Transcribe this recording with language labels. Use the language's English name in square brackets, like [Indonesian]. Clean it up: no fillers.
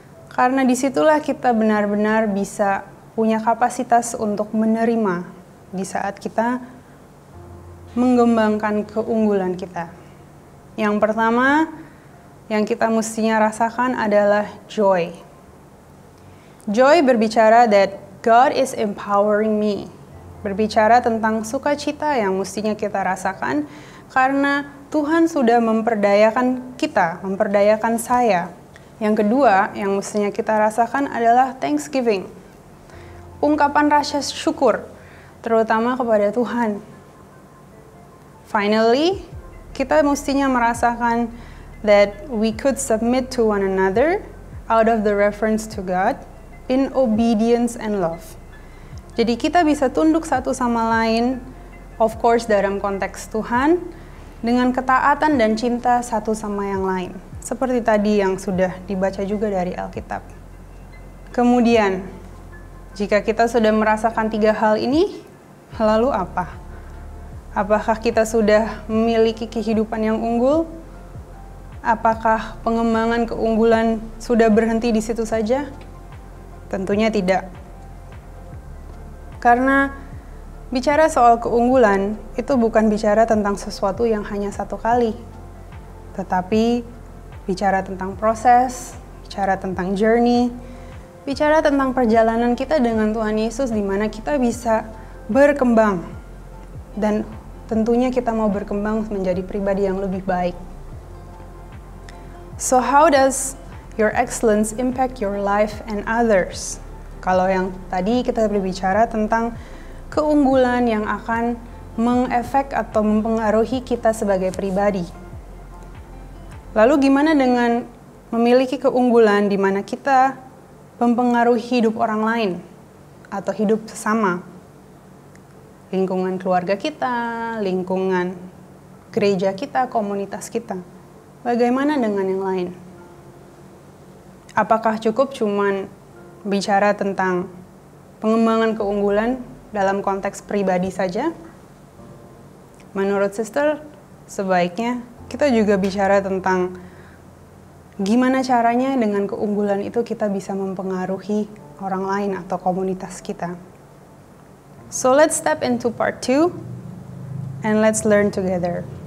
[Indonesian] Karena disitulah kita benar-benar bisa punya kapasitas untuk menerima di saat kita mengembangkan keunggulan kita. Yang pertama yang kita mestinya rasakan adalah joy. [English] Joy [Indonesian] berbicara [English] that God is empowering me. [Indonesian] Berbicara tentang sukacita yang mestinya kita rasakan karena Tuhan sudah memperdayakan kita, memperdayakan saya. Yang kedua yang mestinya kita rasakan adalah thanksgiving. Ungkapan rasa syukur, terutama kepada Tuhan. [English] Finally, [Indonesian] kita mestinya merasakan [English] that we could submit to one another out of the reference to God in obedience and love. [Indonesian] Jadi kita bisa tunduk satu sama lain, [English] of course [Indonesian] dalam konteks Tuhan, dengan ketaatan dan cinta satu sama yang lain. Seperti tadi yang sudah dibaca juga dari Alkitab. Kemudian, jika kita sudah merasakan 3 hal ini, lalu apa? Apakah kita sudah memiliki kehidupan yang unggul? Apakah pengembangan keunggulan sudah berhenti di situ saja? Tentunya tidak. Karena bicara soal keunggulan itu bukan bicara tentang sesuatu yang hanya satu kali, tetapi bicara tentang proses, bicara tentang journey, bicara tentang perjalanan kita dengan Tuhan Yesus di mana kita bisa berkembang. Dan tentunya kita mau berkembang menjadi pribadi yang lebih baik. [English] So how does your excellence impact your life and others? [Indonesian] Kalau yang tadi kita berbicara tentang keunggulan yang akan mengefek atau mempengaruhi kita sebagai pribadi. Lalu gimana dengan memiliki keunggulan di mana kita mempengaruhi hidup orang lain atau hidup sesama? Lingkungan keluarga kita, lingkungan gereja kita, komunitas kita. Bagaimana dengan yang lain? Apakah cukup cuman bicara tentang pengembangan keunggulan dalam konteks pribadi saja? Menurut sister, sebaiknya kita juga bicara tentang gimana caranya dengan keunggulan itu kita bisa mempengaruhi orang lain atau komunitas kita. [English] So let's step into part 2 and let's learn together.